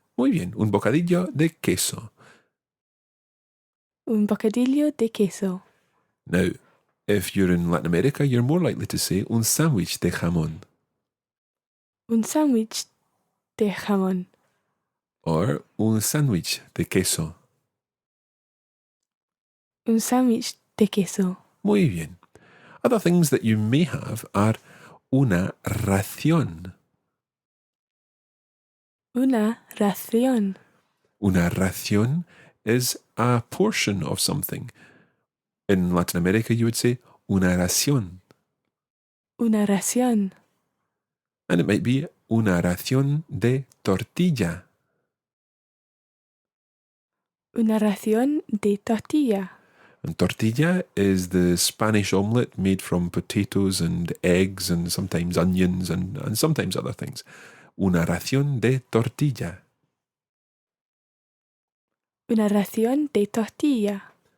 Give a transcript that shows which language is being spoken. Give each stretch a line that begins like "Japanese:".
Spanish: Muy bien, un bocadillo de queso. Un bocadillo de queso.
English: Now, if you're in Latin America, you're more likely to say
Spanish: un sándwich de jamón. Un sándwich de jamón.
English: Or
Spanish: un sándwich de queso. Un sándwich de queso. Muy bien.
English: Other things that you may have are
Spanish: una ración. Una ración. Una ración
English: is a portion of something. In Latin America, you would say
Spanish: una ración. Una ración.
English: And it might be
Spanish: una ración de tortilla. Una ración de tortilla.
English: And tortilla is the Spanish omelette made from potatoes and eggs and sometimes onions and sometimes other things.
Spanish: Una ración de tortilla. Una ración de tortilla.